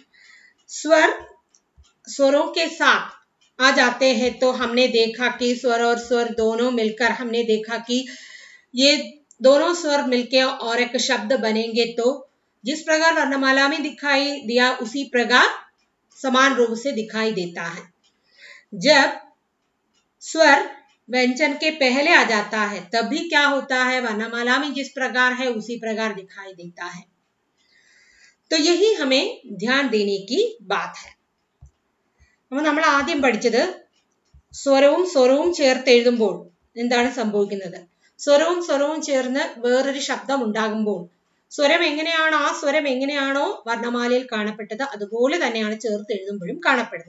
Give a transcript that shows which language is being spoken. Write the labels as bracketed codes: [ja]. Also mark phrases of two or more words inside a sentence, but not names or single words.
[hi] स्वरों के साथ आ जाते हैं तो हमने देखा कि स्वर और स्वर दोनों मिलकर हमने देखा कि ये दोनों स्वर मिलकर और एक शब्द बनेंगे, तो जिस प्रकार वर्णमाला में दिखाई दिया उसी प्रकार समान रूप से दिखाई देता है। जब स्वर व्यंजन के पहले आ जाता है तब भी क्या होता है, वर्णमाला में जिस प्रकार है उसी प्रकार दिखाई देता है। तो यही हमें ध्यान देने की बात है। [ml] അപ്പോൾ നമ്മൾ ആദ്യം പഠിച്ചത് സ്വരവും സ്വരവും ചേർത്ത് എഴുതുമ്പോൾ എന്താണ് സംഭവിക്കുന്നത്, സ്വരവും സ്വരവും ചേർന്ന് വേറൊരു ശബ്ദം ഉണ്ടാകുമ്പോൾ സ്വരം എങ്ങനെയാണോ ആ സ്വരം എങ്ങനെയാണോ വർണ്ണമാലയിൽ കാണപ്പെട്ടത് അതുപോലെ തന്നെയാണ് ചേർത്ത് എഴുതുമ്പോഴും കാണപ്പെടുന്നത്.